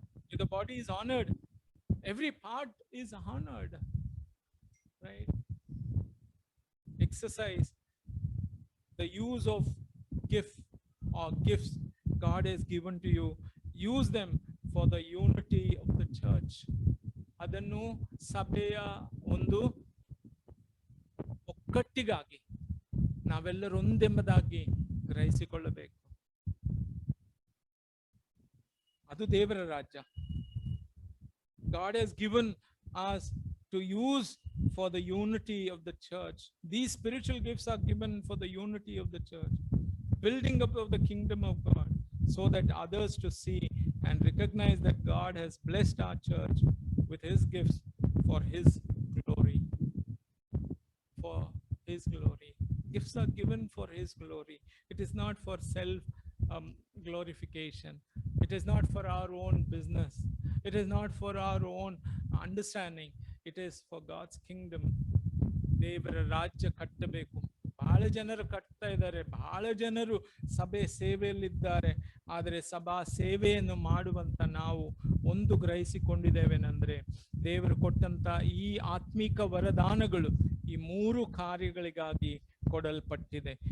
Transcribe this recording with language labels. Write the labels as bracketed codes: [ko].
[en] If the body is honored, every part is honored, right? Exercise the use of gift or gifts God has given to you. Use them for the unity of the church. [kn] ಅದನ್ನು ಸಭೆಯ ಒಂದು ಒಕ್ಕಟ್ಟಿಗಾಗಿ ನಾವೆಲ್ಲರೂ ಒಂದೆಂಬುದಾಗಿ ಗ್ರಹಿಸಿಕೊಳ್ಳಬೇಕು. ಅದು ದೇವರ ರಾಜ್ಯ. [en] God has given us to use for the unity of the church. These spiritual gifts are given for the unity of the church, building up of the kingdom of God, so that others to see and recognize that God has blessed our church with his gifts for his glory. For his glory. Gifts are given for his glory. It is not for self glorification. It is not for our own business. It is not for our own understanding. It is for God's kingdom. [kn] ದೇವರ ರಾಜ್ಯ ಕಟ್ಟಬೇಕು. ಬಹಳ ಜನರು ಕಟ್ತಾ ಇದ್ದಾರೆ, ಬಹಳ ಜನರು ಸಭೆ ಸೇವೆಯಲ್ಲಿದ್ದಾರೆ. ಆದರೆ ಸಭಾ ಸೇವೆಯನ್ನು ಮಾಡುವಂತ ನಾವು ಒಂದು ಗ್ರಹಿಸಿಕೊಂಡಿದ್ದೇವೆನೆಂದ್ರೆ, ದೇವರು ಕೊಟ್ಟಂತ ಈ ಆತ್ಮಿಕ ವರದಾನಗಳು ಈ 3 ಕಾರ್ಯಗಳಿಗಾಗಿ ಕೊಡಲ್ಪಟ್ಟಿದೆ.